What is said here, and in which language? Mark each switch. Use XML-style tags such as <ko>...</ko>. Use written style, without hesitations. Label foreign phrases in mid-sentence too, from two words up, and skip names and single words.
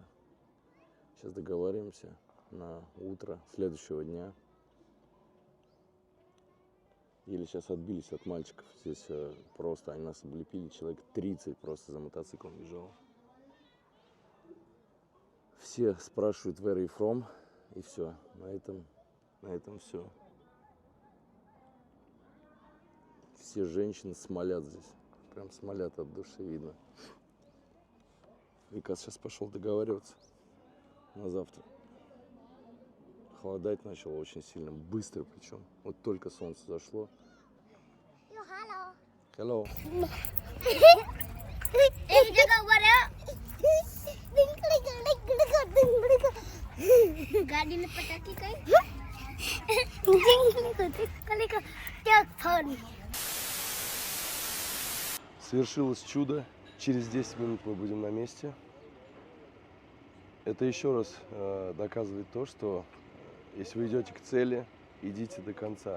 <ru>Сейчас договариваемся на утро следующего дня. Еле сейчас отбились от мальчиков. Здесь просто они нас облепили. Человек 30 просто за мотоциклом бежал. Все спрашивают</ru> <en>where you from,</en> <ru>и все. На этом все. Все женщины смолят здесь. Прям смолят от души, видно. Викас сейчас пошел договариваться на завтра. Холодать начало очень сильно, быстро причем. Вот только солнце зашло. Hello.</ru> <hi>गाड़ी ने पटाखी कहीं</hi> <ru>Совершилось чудо. Через 10 минут мы будем на месте. Это еще раз доказывает то, что если вы идете к цели, идите до конца.</ru>